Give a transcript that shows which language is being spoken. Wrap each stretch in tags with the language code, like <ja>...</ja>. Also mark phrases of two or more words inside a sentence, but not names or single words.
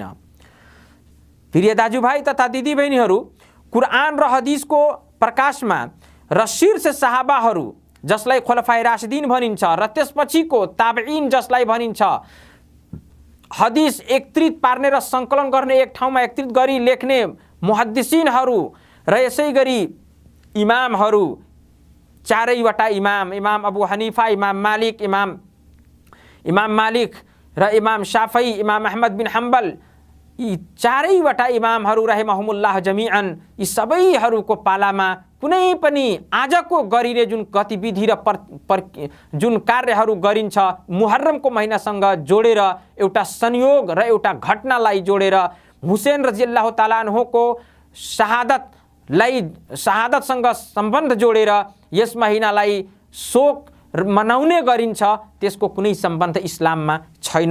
<ne>प्रिय दाजुभाइ तथा दिदीबहिनीहरू, कुरान र हदिसको प्रकाशमा र शीर्ष सहाबाहरू जसलाई</ne> <ar>خلفاء راشدين</ar> <ne>भनिन्छ र त्यसपछिको ताबईन जसलाई भनिन्छ, हदिस एकत्रित पार्ने र सङ्कलन गर्ने एक ठाउँमा एकत्रित गरी लेख्ने मुहद्दिसिनहरू र यसै गरी इमामहरू चारैवटा इमाम, इमाम अबू हनीफा, इमाम मालिक र इमाम शाफई, इमाम अहमद बिन हम्बल, यी चारैवटा इमामहरू</ne> <ar>رحمهم الله جميعا,</ar> <ne>यी सबैहरूको पालामा कुनै पनि आजको गरिने जुन गतिविधि र जुन कार्यहरू गरिन्छ मुहर्रमको महिनासँग जोडेर एउटा संयोग र एउटा घटनालाई जोडेर हुसैन</ne> <ar>رضي الله تعالى عنه</ar> <ne>शहादतसँग सम्बन्ध जोडेर यस महिनालाई शोक मनाउने गरिन्छ, त्यसको कुनै सम्बन्ध इस्लाममा छैन।</ne>